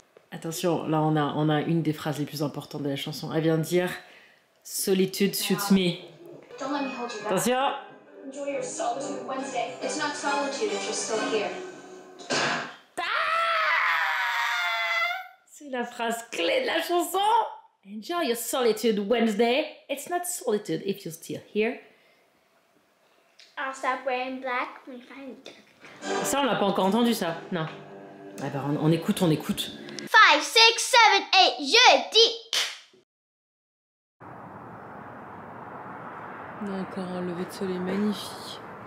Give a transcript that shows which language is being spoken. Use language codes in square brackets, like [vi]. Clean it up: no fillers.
[fr] Attention, là on a une des phrases les plus importantes de la chanson. Elle vient de dire [en] Solitude suits me. [fr] Attention. [en] Enjoy your solitude Wednesday. It's not solitude if you're still here. [fr] C'est la phrase clé de la chanson. [en] Enjoy your solitude Wednesday. It's not solitude if you're still here. I'll stop wearing black when you find dark. [fr] Ça, on l'a pas encore entendu, ça. Non. Ah bah, on écoute. 5, 6, 7, 8, jeudi. Encore un lever de soleil magnifique.